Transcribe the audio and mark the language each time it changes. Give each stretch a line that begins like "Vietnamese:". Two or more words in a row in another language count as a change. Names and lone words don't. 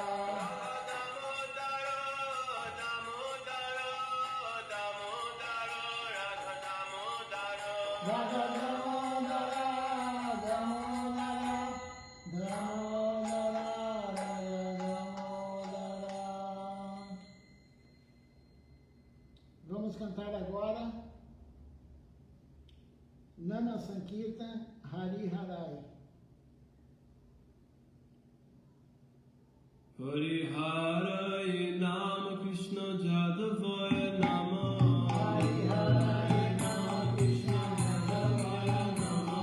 Sanskrit: Damodara, Damodara, Damodara, Radha Damodara. Radha Damodara, Damodara, Damodara, Radha Damodara.
Portuguese: Vamos cantar agora
Sanskrit: Nana Sankirtan Hari Harai. Hariharaya Nama Krishna Jadavaya Nama Hari Harai Nama Krishna Jadavaya Nama.